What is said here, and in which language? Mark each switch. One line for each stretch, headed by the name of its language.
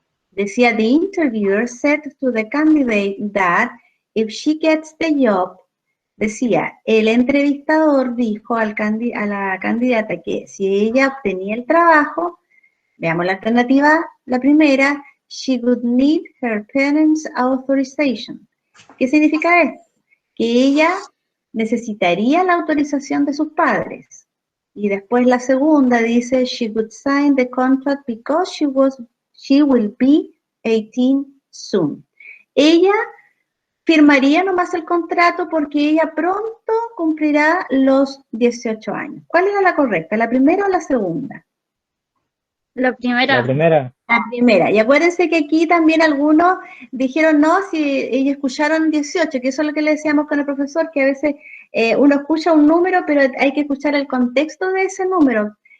Spanish: Decía,
English: the interviewer said to the candidate that if she gets the job,
Spanish: decía, el entrevistador dijo a la candidata que si ella obtenía el trabajo, veamos la alternativa, la primera,
English: she would need her parents' authorization.
Spanish: ¿Qué significa esto? Que ella necesitaría la autorización de sus padres. Y después la segunda dice,
English: she would sign the contract because she will be 18 soon.
Spanish: Ella firmaría nomás el contrato porque ella pronto cumplirá los 18 años. ¿Cuál era la correcta? ¿La primera o la segunda? La primera. La primera. La primera. Y acuérdense que aquí también algunos dijeron no, si ellos escucharon 18, que eso es lo que le decíamos con el profesor, que a veces uno escucha un número, pero hay que escuchar el contexto de ese número.